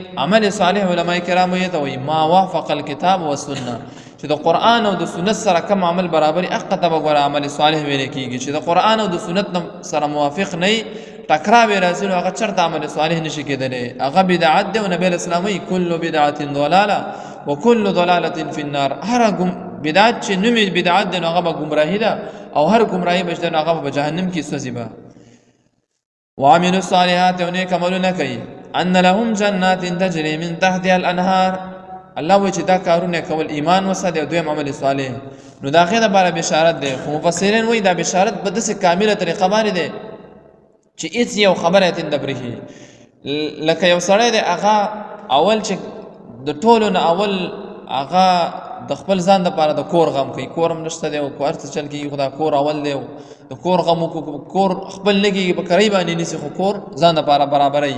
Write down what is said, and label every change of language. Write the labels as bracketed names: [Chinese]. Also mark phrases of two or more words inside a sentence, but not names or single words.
[Pashto] عمل صالح علما کرامو یې ته وایي [Arabic] ما وافق الکتاب والسنه، [Pashto] چې د قرآن او د سنت سره کم عمل برابري هغه ته به ګوره عمل صالح ویل کېږي، چې د قرآن او د سنت سره موافق نه وي ټکراو یې راځي نو هغه چېرته عمل صالح نشي کېدلی، هغه بدعت دی. او نبي علیه السلام وایي [Arabic] کل بدعة ضلاله وکل ضلالة فی النار، [Pashto] هر بدعت چې نوم یې بدعت دی نو هغه به ګمراهي ده، او هر ګمراهي به چې دی نو هغه به په جهنم کې سوځي به. [Arabic] وعملوا الصالحات [Pashto] او نیک عملونه کوي. [Arabic] ان لهم جنات تجري من تحتها الانهار، [Pashto] الله وایي چې دا کارونه کول ایمان وساتي او دویم عمل صالح، نو د هغې دپاره بشارت دی. خو مفسرین وایي دا بشارت په داسې کامله طریقه باندې دی چې هېڅ یو خبره یې ترې نه برېښي. لکه یو سړی دی هغه اول چې د ټولو نه اول هغه د خپل ځان دپاره د کور غم کوي، کور هم نشته دی او هر څه چل کېږي، خو دا کور اول دی، د کور غم وکړو، کور خپل نه کېږي په کرۍ باندې نیسي، خو کور ځان دپاره برابروي.